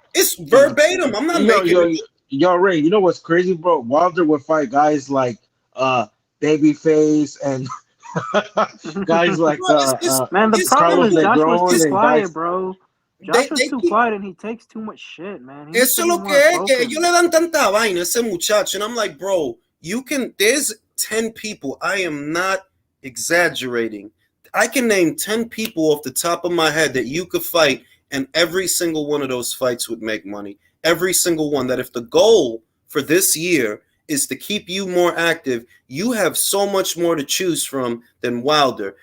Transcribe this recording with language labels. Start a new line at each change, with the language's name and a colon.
English: It's verbatim. I'm not making it. Yo, Ray, you know what's crazy, bro? Wilder would fight guys like Babyface and guys like man, the problem is Joshua's too quiet, bro. Joshua's too keep- quiet and he takes too much shit, man. He
Spanish: Eso es lo que es, que ellos le dan tanta vaina a ese muchacho.
English: And I'm like, bro, there's 10 people. I am not exaggerating. I can name 10 people off the top of my head that you could fight, and every single one of those fights would make money. Every single one. That if the goal for this year is to keep you more active, you have so much more to choose from than Wilder.